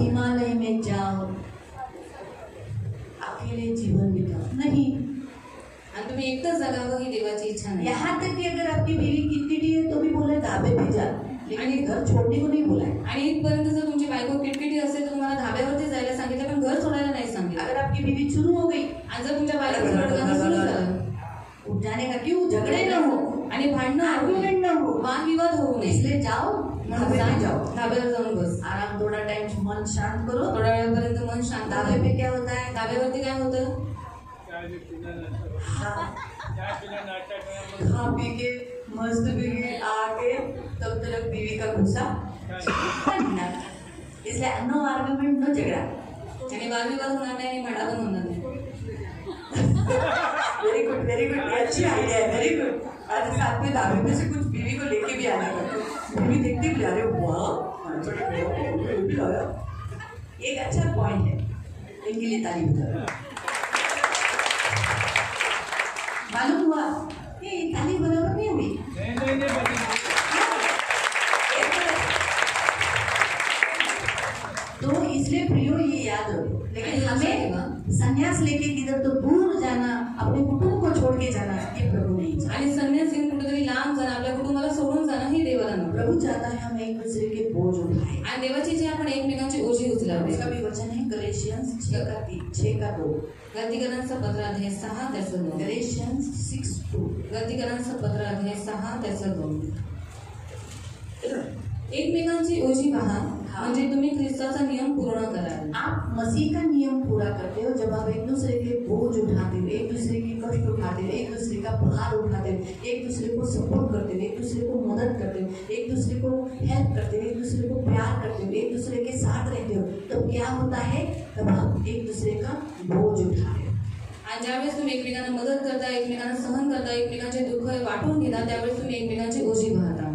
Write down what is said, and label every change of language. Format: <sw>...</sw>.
<hi>हिमालय में जाओ, अकेले जीवन बिताओ. नहीं.</hi> <mr>आणि तुम्ही एकटंच जगावं ही देवाची इच्छा नाही.</mr> <hi>यहाँ तक कि अगर आपकी बीवी किटकिटी है तो भी बोले धाबे पे जा, लेकिन घर छोड़ने को नहीं बोला है.</hi> <mr>आणि इथपर्यंत जर तुमची बायको किटकिटी असेल तर तुम्हाला धाब्यावरती जायला सांगितलं, पण घर सोडायला नाही सांगितलं.</mr> <hi>अगर आपकी बीवी शुरू हो गई,</hi> <mr>आणि जर तुमच्या बायकोचं रडगाणं सुरू झालं,</mr> <hi>उठ जाने का क्यों, झगड़े न हो,</hi> <mr>आणि भांडणं होऊ नये,</mr> <hi>आर्ग्यूमेंट न हो,</hi> <mr>वादविवाद होऊ नये,</mr> <hi>इसलिए जाओ, धाबे पे जाओ,</hi> <mr>धाब्यावर जाऊन बस.</mr> <hi>आराम, थोड़ा टाइम मन शांत करो.</hi> <mr>थोड्या वेळापर्यंत मन शांत</mr> <hi>धाबे</hi> <mr>आहे.</mr> <hi>पे क्या होता है?</hi> <mr>धाब्यावरती काय होतं?</mr> <hi>हाँ, खा पी के मस्त पी के आके तब तक बीवी का गुस्सा निघणार. इसलिए नो आर्ग्युमेंट नो झगडा.</hi> <mr>आणि वादविवाद होणार नाही आणि भांडा पण होणार नाही.</mr> <en>Very good very good.</en> <hi>अच्छी आइडिया है.</hi> <en>Very good.</en> <hi>आज साथ में दावे में से कुछ बीवी को लेके भी आना पड़ता. बीवी देखते भी अरे वाह भी आया. एक अच्छा पॉइंट है. इनके लिए ताली बजाओ. मालूम हुआ ये ताली बराबर नहीं हुई. तो इसलिए प्रियो ये याद रखो. लेकिन हमें संन्यास लेके किधर तो दूर जाना, अपने कुटुंब को छोड़ के जाना, ये प्रभु नहीं चाहता.</hi> <mr>आणि संन्यास घेऊन कुठेतरी लांब जाणं, आपल्या कुटुंबाला सोडून जाणं ही देवाला नको.</mr> <hi>प्रभु चाहता है हम एक दूसरे के बोझ उठाए.</hi> <mr>आणि देवाची जी आपण एकमेकांची ओझी उचलावी.</mr> <hi>इसका भी वचन है गलेशियंस 6:2.</hi> <mr>गलतीकरांचं पत्र अध्याय 6 त्याचं 2.</mr> <en>Galatians 6:2.</en> <mr>गलतीकरांचं पत्र अध्याय 6 त्याचं 2. एकमेकांची ओझी पहा, म्हणजे तुम्ही ख्रिस्ताचा नियम पूर्ण कराल.</mr> <hi>आप मसीह का नियम पूरा करते हो जब आप एक दूसरे के बोझ उठाते हो, एक दूसरे की कष्ट उठाते हो, एक दूसरे का भार उठाते हो, एक दूसरे को सपोर्ट करते हो, एक दूसरे को मदद करते हो, एक दूसरे को हेल्प करते हो, एक दूसरे को प्यार करते हो, एक दूसरे के साथ रहते हो, तब क्या होता है? तब आप एक दूसरे का बोझ उठा रहे हो.</hi> <mr>आणि ज्यावेळेस तुम्ही एकमेकांना मदत करता, एकमेकांना सहन करता, एकमेकांचे दुःख वाटून घेता, त्यावेळेस तुम्ही एकमेकांची ओझी वाहता.</mr>